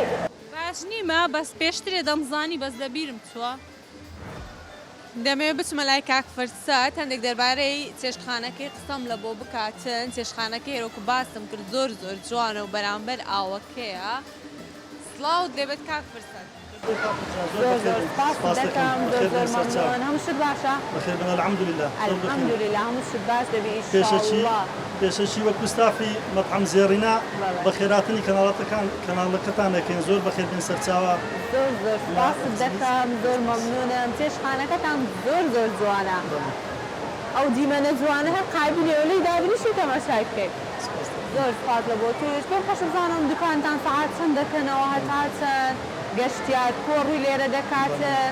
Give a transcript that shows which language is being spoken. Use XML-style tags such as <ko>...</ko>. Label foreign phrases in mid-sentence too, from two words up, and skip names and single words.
<ckb>باش نیمە بەس پێشترێ دەمزانی بەس دەبیرم چووە دەمەوێت بچمە لای کاک فرسەت هەندێک دەربارەی چێشتخانەکەی قسەم لە بۆ بکاتن چێشتخانەکەی هێرۆکو باسم کرد زۆر جوانە و بەرامبەر ئاوەکەیە سڵاوت لێبێت کاک فرسەت زۆر سپاس دەکەم زۆر مەمنون هەموو شت باشە</ckb> <ar>بخير بنا الحمد لله الحمد لله</ar> <ckb>هەموو شت باش دەبێ ئینشاءالله پێشەچی وەکو ستافی مەطعەم زێڕینا بەخێراتنی کەناڵەکەتان دەکەین زۆر بەخێر بێن سەرچاوە زۆر سپاس دەکەم زۆر مەمنونم چێشتخانەکەتان زۆر جوانە ئەو دیمەنە جوانە هەر قایبی لێولەی دابنیشی تەماشای بکەیت زۆر سپاس لە بۆ توش پێم خۆش بزانم دوکانتان سەعات چەند دەکەنەوە هەتا چەند گەشتیار کۆڕی لێرە دەکاتن</ckb>